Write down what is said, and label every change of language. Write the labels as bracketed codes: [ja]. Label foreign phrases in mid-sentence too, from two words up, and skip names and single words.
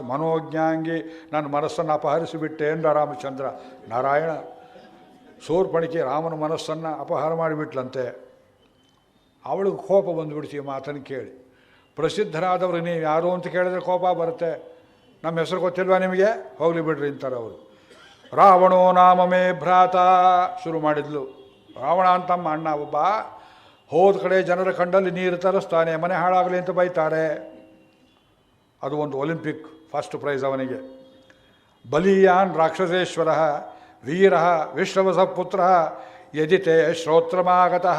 [kn] ಮನೋಜ್ಞಾಂಗಿ, ನನ್ನ ಮನಸ್ಸನ್ನು ಅಪಹರಿಸಿಬಿಟ್ಟೆ ಎಂದ ರಾಮಚಂದ್ರ. ನಾರಾಯಣ, ಶೂರ್ಪಣಿಕೆ ರಾಮನ ಮನಸ್ಸನ್ನು ಅಪಹಾರ ಮಾಡಿಬಿಟ್ಲಂತೆ. ಅವಳಿಗೆ ಕೋಪ ಬಂದುಬಿಡ್ತೀವಿ ಮಾತನ್ನು ಕೇಳಿ. ಪ್ರಸಿದ್ಧರಾದವರು ನೀವು ಯಾರು ಅಂತ ಕೇಳಿದ್ರೆ ಕೋಪ ಬರುತ್ತೆ. ನಮ್ಮ ಹೆಸರು ಗೊತ್ತಿಲ್ವಾ ನಿಮಗೆ? ಹೋಗಲಿ ಬಿಡ್ರಿ ಅಂತಾರೆ ಅವರು. [sa] ರಾವಣೋ ನಾಮ ಮೇ ಭ್ರಾತ [kn] ಶುರು ಮಾಡಿದ್ಲು. ರಾವಣ ಅಂತಮ್ಮ ಅಣ್ಣ ಒಬ್ಬ. ಹೋದ ಕಡೆ ಜನರ ಕಂಡಲ್ಲಿ ನೀರು ತರಿಸ್ತಾನೆ, ಮನೆ ಹಾಳಾಗಲಿ ಅಂತ ಬೈತಾರೆ. ಅದು ಒಂದು ಒಲಿಂಪಿಕ್ [en] first prize [kn] ಅವನಿಗೆ. [sa] ಬಲಿಯಾನ್ ರಾಕ್ಷಸೇಶ್ವರ ವೀರ ವಿಶ್ರವಸ ಪುತ್ರ ಯದಿತೆ ಶ್ರೋತ್ರಮಾಗತಃ.